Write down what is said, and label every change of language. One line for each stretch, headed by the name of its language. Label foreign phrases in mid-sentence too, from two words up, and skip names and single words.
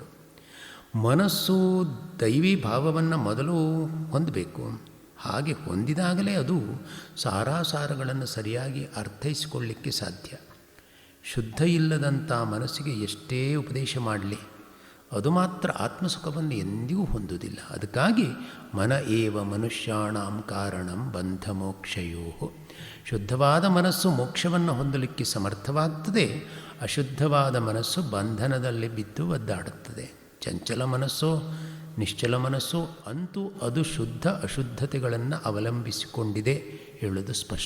Kannada: ಮನಸ್ಸು ದೈವಿ ಭಾವವನ್ನು ಮೊದಲು ಹೊಂದಬೇಕು. ಹಾಗೆ ಹೊಂದಿದಾಗಲೇ ಅದು ಸಾರಾಸಾರಗಳನ್ನು ಸರಿಯಾಗಿ ಅರ್ಥೈಸಿಕೊಳ್ಳಲಿಕ್ಕೆ ಸಾಧ್ಯ. ಶುದ್ಧ ಇಲ್ಲದಂಥ ಮನಸ್ಸಿಗೆ ಎಷ್ಟೇ ಉಪದೇಶ ಮಾಡಲಿ ಅದು ಮಾತ್ರ ಆತ್ಮಸುಖವನ್ನು ಎಂದಿಗೂ ಹೊಂದುವುದಿಲ್ಲ. ಅದಕ್ಕಾಗಿ
Sanskrit: ಮನ ಏವ ಮನುಷ್ಯಾಣಾಂ ಕಾರಣಂ ಬಂಧ ಮೋಕ್ಷಯೋ.
Kannada: ಶುದ್ಧವಾದ ಮನಸ್ಸು ಮೋಕ್ಷವನ್ನು ಹೊಂದಲಿಕ್ಕೆ ಸಮರ್ಥವಾಗ್ತದೆ. ಅಶುದ್ಧವಾದ ಮನಸ್ಸು ಬಂಧನದಲ್ಲಿ ಬಿದ್ದು ಒದ್ದಾಡುತ್ತದೆ. ಚಂಚಲ ಮನಸ್ಸೋ ನಿಶ್ಚಲ ಮನಸ್ಸೋ ಅಂತೂ ಅದು ಶುದ್ಧ ಅಶುದ್ಧತೆಗಳನ್ನು ಅವಲಂಬಿಸಿಕೊಂಡಿದೆ ಹೇಳೋದು ಸ್ಪಷ್ಟ.